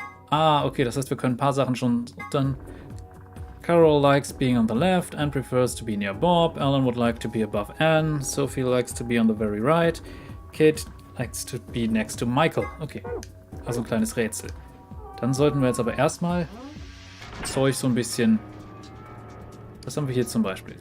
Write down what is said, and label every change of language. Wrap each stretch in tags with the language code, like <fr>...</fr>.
<de>Ah, okay, das heißt, wir können ein paar Sachen schon dann...</de> <en>Carol likes being on the left and prefers to be near Bob. Alan would like to be above Anne. Sophie likes to be on the very right. Kate likes to be next to Michael.</en> <de>Okay, also ein kleines Rätsel. Dann sollten wir jetzt aber erstmal Zeug so ein bisschen... Was haben wir hier zum Beispiel?</de>